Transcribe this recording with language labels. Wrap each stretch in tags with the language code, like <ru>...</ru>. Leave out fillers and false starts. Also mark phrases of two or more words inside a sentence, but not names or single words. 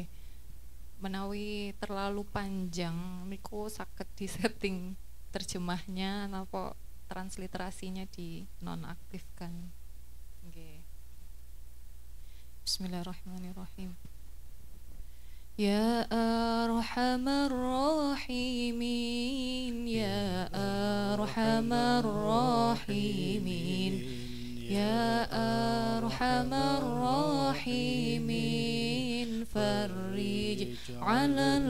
<jv>Menawi terlalu panjang niku saged disetting terjemahnya napa transliterasinya di nonaktifkan. Nggih.</jv> <ar>بسم الله الرحمن الرحيم. يا أرحم الراحمين، يا أرحم الراحمين، يا أرحم الراحمين, فرج على</ar>